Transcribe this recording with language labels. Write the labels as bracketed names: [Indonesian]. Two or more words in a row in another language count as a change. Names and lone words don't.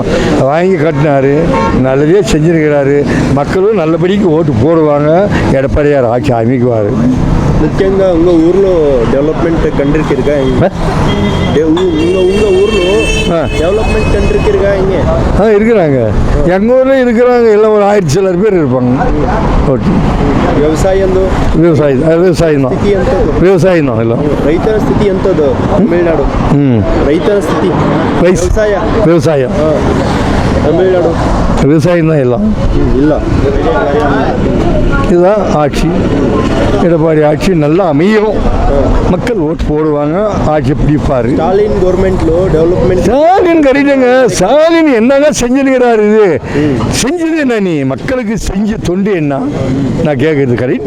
[Tamil] வாங்கி கட்டினாரு, நல்லதே செஞ்சுருக்கிறாரு. மக்களும் நல்லபடிக்கு ஓட்டு போடுவாங்க. எடப்பாடியார் ஆட்சி அமைக்குவார். ముఖ్యంగా உங்க ஊர்ல [English] development country [Tamil] இருக்கா? உங்க ஊர்ல [English] development country [Tamil] இருக்கா? இங்கே இருக்கிறாங்க, எங்கள் ஊரில் இருக்கிறாங்க. எல்லாம் ஒரு 1000 சிலர் பேர் இருப்பாங்க. ஓட்டு [Kannada] ವ್ಯವಸಾಯ ವ್ಯವಸಾಯ ಎಲ್ಲ ರೈತರ ಸ್ಥಿತಿ ಎಂಥದ್ದು? ತಮಿಳುನಾಡು ರೈತರ ಸ್ಥಿತಿ ವ್ಯವಸಾಯ ತಮಿಳುನಾಡು [Tamil] விவசாயம் தான் எல்லாம் இல்லை. இதுதான் ஆட்சி. எடப்பாடி ஆட்சி நல்லா அமையும், மக்கள் ஓட்டு போடுவாங்க, ஆட்சி பிடிப்பார். ஸ்டாலின் [English] government development [Tamil] ஸ்டாலின் கரெக்டுங்க. ஸ்டாலின் என்னங்க செஞ்சுருக்கிறாரு, செஞ்சது என்ன, நீ மக்களுக்கு செஞ்ச தொண்டு என்ன நான் கேட்கறது கரெக்டு.